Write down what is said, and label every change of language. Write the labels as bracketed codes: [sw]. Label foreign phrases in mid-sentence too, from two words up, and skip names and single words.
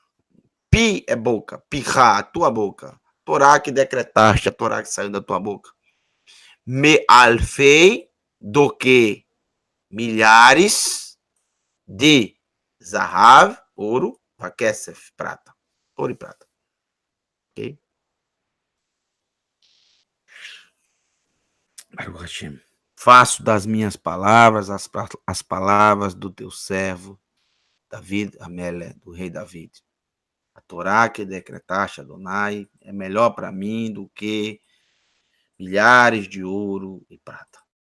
[pt] Pi é boca, Pchá, a tua boca. Torá que decretaste, a Torá que saiu da tua boca. [he] מאלפי [pt] do que milhares de Zahav, ouro, Vakesef, prata. Ouro e prata. Ok? [he] ברוך השם. [pt] Faço das minhas palavras as palavras do teu servo, David Amélé, do rei David. A Torá que decretaste, Adonai, é melhor para mim do que milhares de ouro e prata.